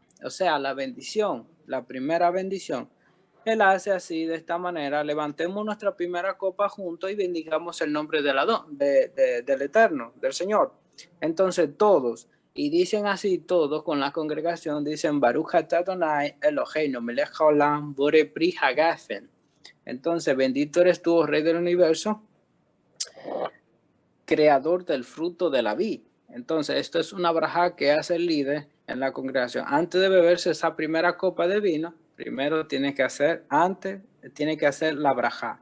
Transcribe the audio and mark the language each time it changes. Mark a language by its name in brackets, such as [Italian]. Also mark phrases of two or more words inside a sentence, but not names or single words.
[Spanish] O sea, la bendición, la primera bendición. Él hace así, de esta manera, levantemos nuestra primera copa juntos y bendigamos el nombre del Eterno, del Señor. Entonces todos, y dicen así todos con la congregación, dicen [Hebrew] ברוך אתה אדוני אלוהינו מלך העולם בורא פרי הגפן. [Spanish] Entonces, bendito eres tú, Rey del universo, creador del fruto de la vid. Entonces, esto es una brajá que hace el líder en la congregación. Antes de beberse esa primera copa de vino, primero tiene que hacer, antes tiene que hacer la brajá.